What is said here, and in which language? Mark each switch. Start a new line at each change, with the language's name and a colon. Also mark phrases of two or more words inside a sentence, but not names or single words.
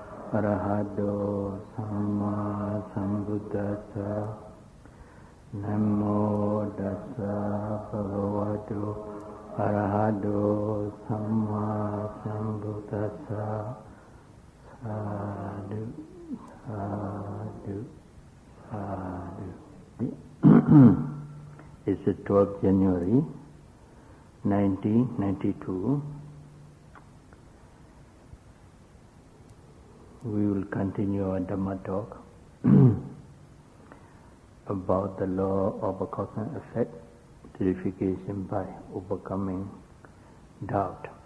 Pali: Arahato Samma Sambuddhassa Namo Tassa Bhagavato Arahato Samma Sambuddhassa Sadhu Sadhu Sadhu.
English: It's the 12th January 1992. We will continue our Dhamma talk about the law of a cause and effect, purification by overcoming doubt.